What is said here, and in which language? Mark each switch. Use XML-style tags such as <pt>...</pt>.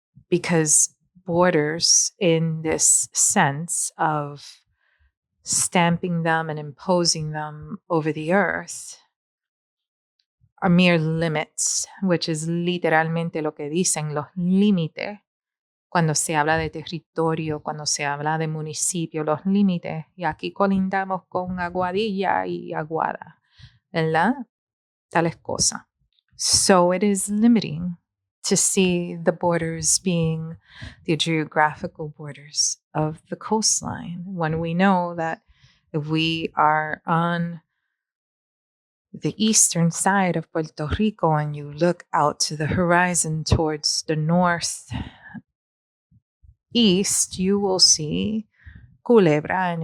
<en>because borders, in this sense of stamping them and imposing them over the earth, are mere limits, which is</en> <es>literalmente lo que dicen, los límites, cuando se habla de territorio, cuando se habla de municipio, los límites, y aquí colindamos con Aguadilla y Aguada, ¿verdad? Tales cosas.</es> <en>So it is limiting to see the borders being the geographical borders of the coastline when we know that if we are on the eastern side of Puerto Rico and you look out to the horizon towards the northeast, you will see Culebra.</en>